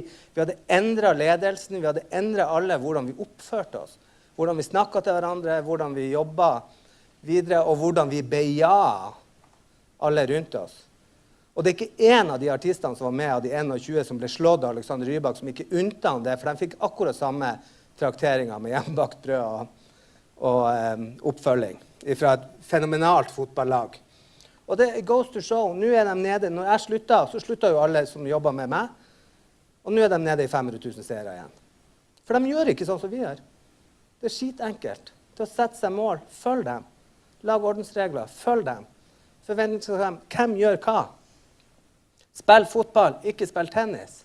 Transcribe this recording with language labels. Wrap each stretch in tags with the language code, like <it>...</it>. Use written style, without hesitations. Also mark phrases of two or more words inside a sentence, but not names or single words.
<no>Vi hadde endret ledelsen, vi hadde endret alle hvordan vi oppførte oss, hvordan vi snakket til hverandre, hvordan vi jobbet videre, og hvordan vi beja alle rundt oss. Og det er ikke en av de artistene som var med av de 21 som ble slått av Alexander Rybak, som ikke unnta han det, for de fikk akkurat samme trakteringer med hjemmebakt brød og oppfølging fra et fenomenalt fotballag. Og det</no> <en>goes to show.</en> <no>Nå er de nede. Når jeg sluttet, så sluttet jo alle som jobbet med meg. Og nå er de nede i 500 000 seere igjen. For de gjør ikke sånn som vi gjør. Det er skitenkelt. Til å sette seg mål, følg dem. Lag ordensregler, følg dem. Forventningsavklare, hvem gjør hva? Spill fotball, ikke spill tennis.</no>